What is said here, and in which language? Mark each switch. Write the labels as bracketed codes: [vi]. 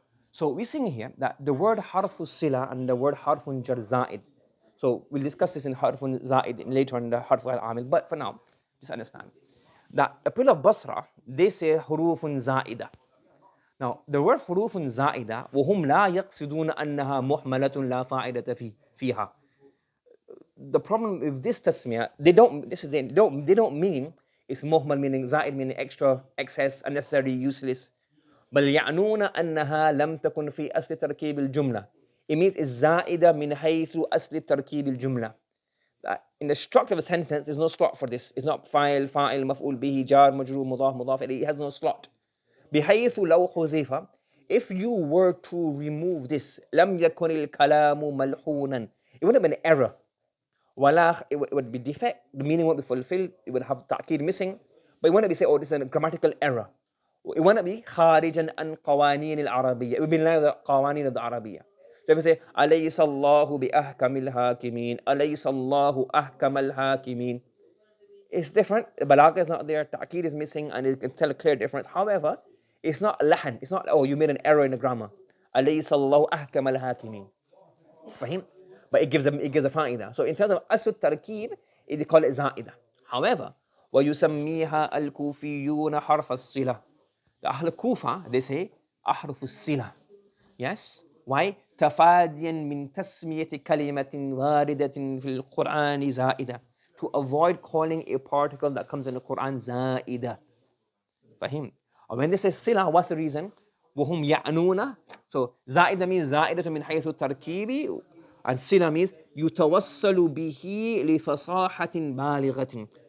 [en] So we're seeing here that the word Harfu Sila and the word Harfun Jar Zaid. So we'll discuss this in Harfun Zaid later on in the Harf Al Amil, but for now, just understand that the people of Basra, they say Hurufun Zaida. Now, the word [ar] Hurufun Zaida, وهم لا يقصدون أنها محملة لا فائدة فيها. [en] The problem with this tasmiyah, they don't mean it's muhmal, meaning zaid, meaning extra, excess, unnecessary, useless. [ar] بل يعنون أنها لم تكن في أصل تركيب الجملة. [en] It means it's [ar] زائدة من حيث أصل تركيب الجملة. [en] In the structure of a sentence, there's no slot for this. It's not fa'il, maf'ul bihi, jar, majrur, mudaf, mudaf. It has no slot. [ar] بحيث لو حذف, [en] if you were to remove this, [ar] لم يكن الكلام ملحونا. [en] It wouldn't have been an error. It would be defect. The meaning won't be fulfilled. It would have ta'kid missing. But it wouldn't be say, oh, this is a grammatical error. It wouldn't be [ar] خارجا عن قوانين العربية. [en] It would be in line with the قوانين of the Arabiya. So if you say, [ar] أليس الله بأحكم الحاكمين, أليس الله أحكم الحاكمين. [en] It's different. The balagha is not there. Ta'kid is missing, and it can tell a clear difference. However, it's not lahan. It's not, oh, you made an error in the grammar. [ar] أليس الله أحكم الحاكمين. فهمت? [en] But it gives a fa'idah. So in terms of asl tarkib, they call it za'ida. However, [ar] وَيُسَمِّيهَا الْكُوفِيُّونَ حَرْفَ الصِّلَةِ. [en] The Ahl Kufa, they say أحرف الصلة. Yes? Why? [ar] تفاديا من تسمية كلمة واردة في القرآن زائدة. [en] To avoid calling a particle that comes in the Quran زائدة. [ar] فهم? [en] Or when they say صلة, what's the reason? [ar] وهم يعنون. So زائدة [en] means [ar] زائدة من حيث التركيب, and صلة means يتوصل به لفصاحة بالغة.